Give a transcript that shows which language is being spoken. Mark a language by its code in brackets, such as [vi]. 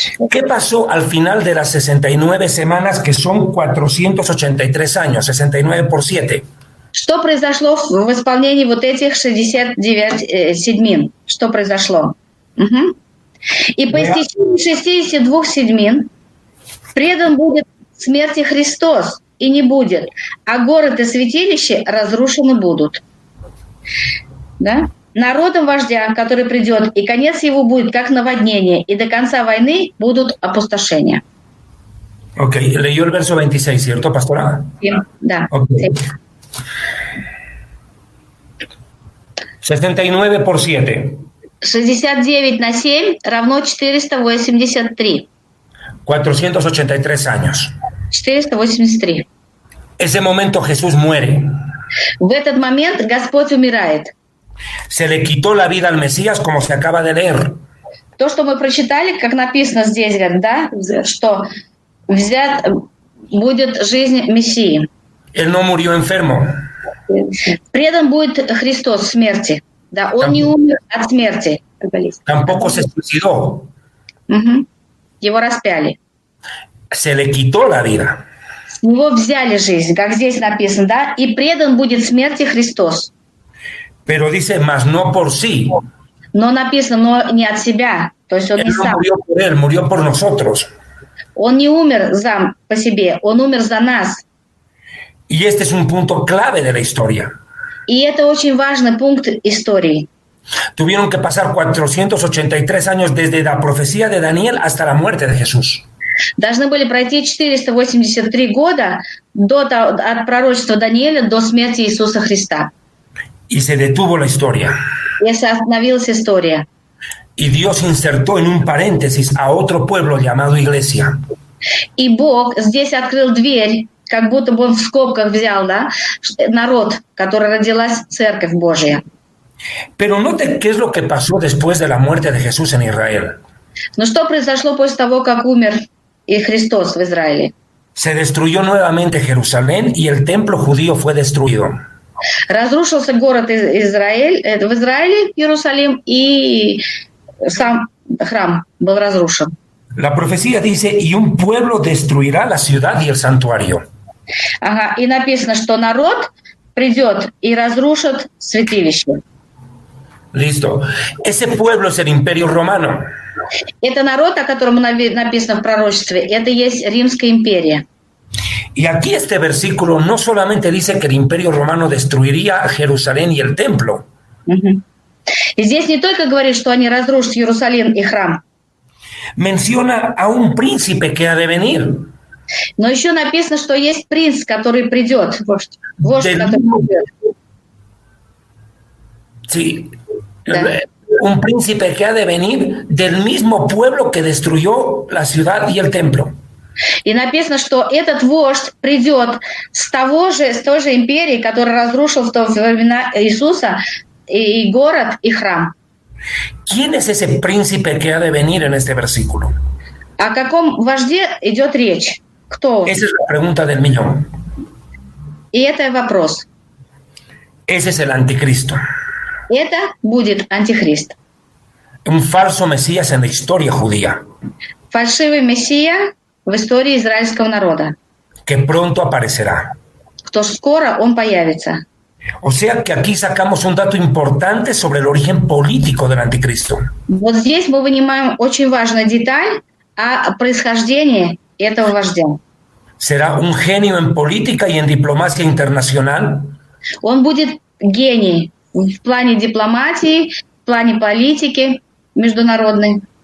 [es] ¿Qué pasó al final de las 69 semanas, que son 483 años, 69 por 7? [ru] Что произошло в исполнении вот этих 69 седмин? Что произошло? Угу. «И по истечении 62 седмин предан будет смерти Христос, и не будет, а город и святилище разрушены будут». Да? «Народом вождя, который придет, и конец его будет как наводнение, и до конца войны будут опустошения». [es] Ok, leyó el verso 26, ¿cierto, pastora? [ru] Да. [es] Okay. 69 por 7. [ru] 69 на 7 равно 483. [es] 483 años. [ru] 483. [es] Ese momento Jesús muere. [ru] В этот момент Господь умирает. [es] Se le quitó la vida al Mesías, como se acaba de leer. [ru] То, что мы прочитали, как написано здесь, да, что взят будет жизнь Мессии. [es] Él no murió enfermo. [ru] Предан будет Христос смерти. Да, он не умер от смерти. [es] Tampoco se suicidó. [ru] Угу. Его распяли. [es] Se le quitó la vida. [ru] С него взяли жизнь, как здесь написано, да, и предан будет смерти Христос. [es] Pero dice, mas no por sí. [ru] Но написано, но не от себя. То есть он [es] Él [ru] не [es] no [ru] сам. [es] murió por él, murió por nosotros. [ru] Он не умер сам по себе, он умер за нас. [es] Y este es un punto clave de la historia. [ru] И это очень важный пункт истории. [es] Tuvieron que pasar 483 años desde la profecía de Daniel hasta la muerte de Jesús. [ru] Должны были пройти 483 года от пророчества Даниэля до смерти Иисуса Христа. [es] Y se detuvo la historia. [ru] И остановилась история. [es] Y Dios insertó en un paréntesis a otro pueblo llamado iglesia. [ru] И Бог здесь открыл дверь, как будто бы он в скобках взял, да, народ, который родилась Церковь Божья. [es] Pero note qué es lo que pasó después de la muerte de Jesús en Israel. [ru] Но что произошло после того, как умер и Христос в Израиле? [es] Se destruyó nuevamente Jerusalén y el templo judío fue destruido. [ru] Разрушился город Израиль, в Израиле, Иерусалим, и сам храм был разрушен. [es] La profecía dice, y un pueblo destruirá la ciudad y el santuario. [ru] Ага, и написано, что народ придет и разрушит святилище. [es] Listo. Ese pueblo es el Imperio Romano. [ru] Это народ, о котором написано в пророчестве, это есть Римская империя. [es] Y aquí este versículo no solamente dice que el Imperio Romano destruiría Jerusalén y el templo. [ru] Угу. И здесь не только говорит, что они разрушат Иерусалим и храм. [es] Menciona a un príncipe que ha de venir. [ru] Но еще написано, что есть принц, который придет. Вождь, который придет. [es] Sí. [ru] Да. [es] Un príncipe que ha de venir del mismo pueblo que destruyó la ciudad y el templo. [ru] И написано, что этот вождь придет с той же империи, которая разрушила в то времена Иисуса и город, и храм. [es] ¿Quién es ese príncipe que ha de venir en este versículo? [ru] О каком вожде идет речь? Кто он? [es] Esa es la pregunta del millón. [ru] И это вопрос. [es] Ese es el anticristo. [ru] Это будет антихрист. [es] Un falso mesías en la historia judía. [ru] Фальшивый мессия в истории израильского народа. [es] Que pronto aparecerá. [ru] Что скоро он появится. [es] O sea que aquí sacamos un dato importante sobre el origen político del anticristo. [ru] Вот здесь мы вынимаем очень важную деталь о происхождении этого вождя. [es] Será un genio en política y en diplomacia internacional. [ru] Он будет гений в плане дипломатии, в плане политики международной.